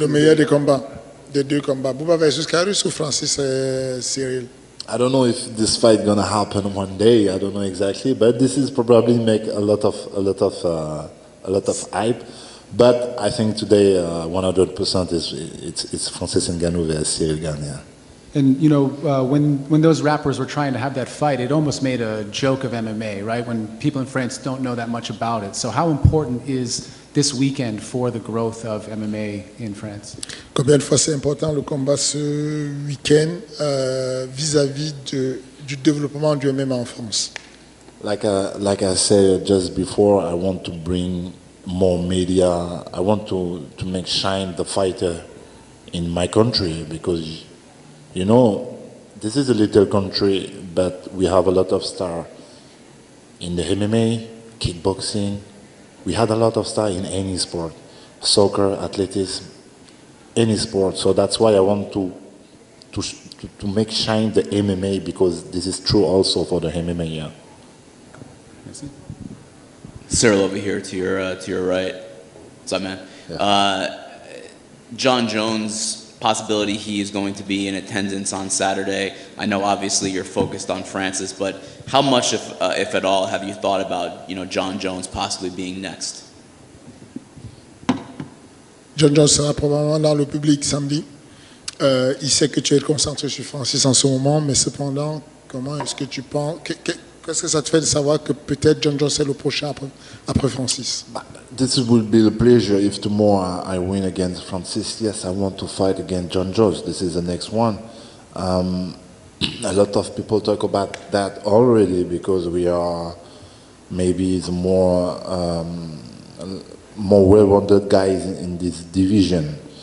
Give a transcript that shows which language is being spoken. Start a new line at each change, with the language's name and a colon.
French: meilleur des combats, des deux combats, Bouba versus Karis ou Francis et Ciryl?
English: I don't know if this fight gonna happen one day. I don't know exactly, but this is probably make a lot of hype. But I think today 100% it's Francis Ngannou versus Ciryl Gane. Yeah. And when those rappers were trying to have that fight, it almost made a joke of MMA, right? When people in France don't know that much about it. So how important is this weekend for the growth of MMA in France?
French: Combien de fois c'est important le combat ce week-end vis-à-vis du développement du MMA en France?
English: Like I said just before, I want to bring more media. I want to make shine the fighter in my country because, this is a little country, but we have a lot of stars in the MMA, kickboxing. We had a lot of stars in any sport, soccer, athletics, any sport. So that's why I want to make shine the MMA because this is true also for the MMA. Yeah. Ciryl over here to your right. What's up, man? Yeah. John Jones, possibility he is going to be in attendance on Saturday. I know obviously you're focused on Francis, but how much, if at all, have you thought about John Jones possibly being next?
French: John Jones sera probablement dans le public samedi. Il sait que tu es concentré sur Francis en ce moment, mais cependant, comment est-ce que tu penses, qu'est-ce que ça te fait de savoir que peut-être John Jones est le prochain après Francis?
English: This will be a pleasure if tomorrow I win against Francis. Yes, I want to fight against John Jones. This is the next one. A lot of people talk about that already because we are maybe the more well-rounded guys in this division.